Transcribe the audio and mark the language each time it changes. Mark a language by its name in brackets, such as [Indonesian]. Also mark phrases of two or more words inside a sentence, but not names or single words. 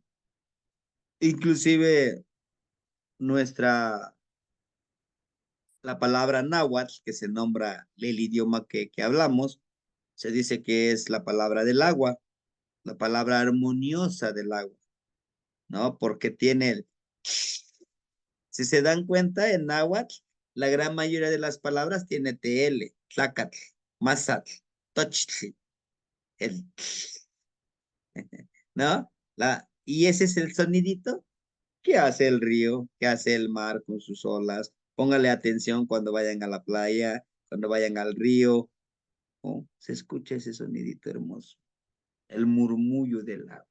[Spanish] Inclusive nuestra, la palabra náhuatl, que se nombra el idioma que hablamos, se dice que es la palabra del agua, la palabra armoniosa del agua, ¿no? Porque tiene el Si se dan cuenta, en náhuatl, la gran mayoría de las palabras tiene TL, [Nahuatl languages] tlacatl, mazatl, tochtli, [Spanish] el, ¿no? Y ese es el sonidito que hace el río, que hace el mar con sus olas. Póngale atención cuando vayan a la playa, cuando vayan al río. ¿No? Se escucha ese sonidito hermoso, el murmullo del agua.